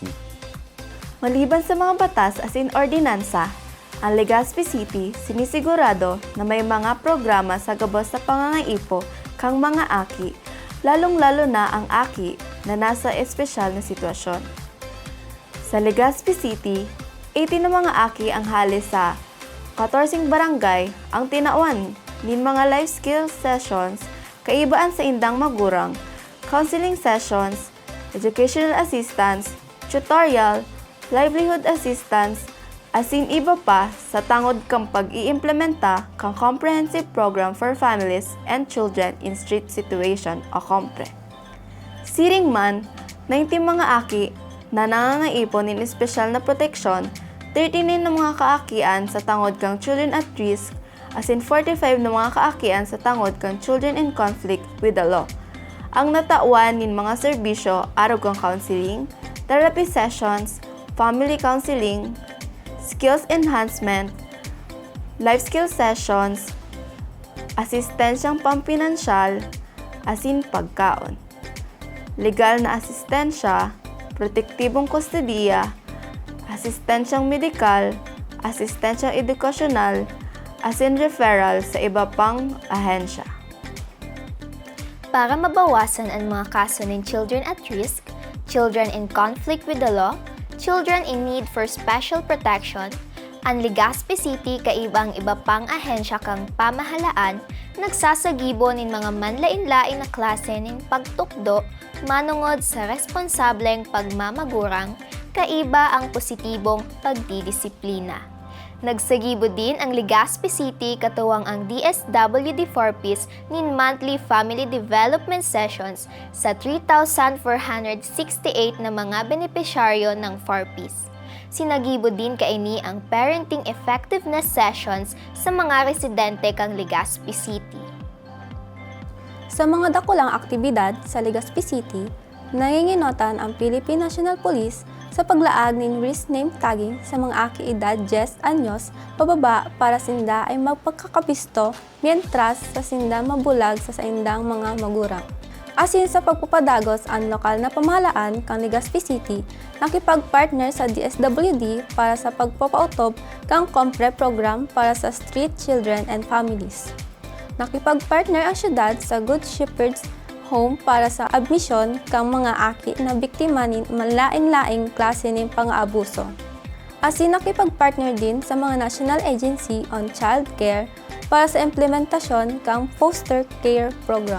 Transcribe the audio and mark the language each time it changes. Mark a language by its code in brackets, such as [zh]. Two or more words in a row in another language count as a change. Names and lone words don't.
[bik] Maliban sa mga batas asin ordinansa, ang Legazpi City sinisigurado na may mga programa sa gabos sa pangangaipo kang mga aki, lalong-lalo na ang aki na nasa espesyal na sitwasyon. Sa Legazpi City, 80 na mga aki ang hali sa 14 barangay ang tinauan nin mga [en] life skills sessions, [bik] kaibaan sa indang magurang, [en] counseling sessions, educational assistance, tutorial, livelihood assistance, [bik] asin iba pa sa tangod kang pag-iimplementa kang Comprehensive Program for Families and Children in Street Situation o COMPRE. Siring man, 90 mga aki na nangangaipon ng espesyal na proteksyon 39 na mga kaakian sa tangod kang [en] children at risk, [bik] as in 45 na mga kaakian sa tangod kang [en] children in conflict with the law. [bik] Ang natawan nin mga serbisyo arog kang [en] counseling, therapy sessions, family counseling, skills enhancement, life skill sessions, [bik] asistensyang pampinansyal, asin pagkaon, legal na asistensya, protektibong kustodiya, asistensyang medikal, asistensyang edukasyonal, asin referral sa iba pang ahensya. Para mabawasan ang mga kaso ng [en] children at risk, children in conflict with the law, children in need for special protection, [bik] ang Legazpi City kaibang iba pang ahensya kang pamahalaan nagsasagibo nin mga manlain-lain na klase nin pagtukdo manungod sa responsableng pagmamagurang kaiba ang positibong pagdidisiplina. Nagsagibo din ang Legazpi City katuwang ang DSWD 4Ps nin [en] monthly family development sessions [bik] sa 3,468 na mga benepisyaryo ng 4Ps. Sinagibo din kaini ang [en] parenting effectiveness sessions [bik] sa mga residente kang Legazpi City. Sa mga dakulang aktibidad sa Legazpi City, nanginginotan ang Philippine National Police sa paglaag ng [en] risk name tagging [bik] sa mga aki edad 10 anyos pababa para sinda ay magpagkakapisto mientras sa sinda mabulag sa saindang mga magurang. Asin sa pagpapadagos ang lokal na pamahalaan kang Legazpi City, nakipag-partner sa DSWD para sa pagpapautob kang Compre program para sa [en] street children and families. [bik] Nakipag-partner ang syudad sa Good Shepherd's Home para sa admisyon kang mga aki na biktima nin manlain-laing klase ng pang-aabuso. Asin nakipag-partner din sa mga National Agency on Child Care para sa implementasyon kang [en] foster care program.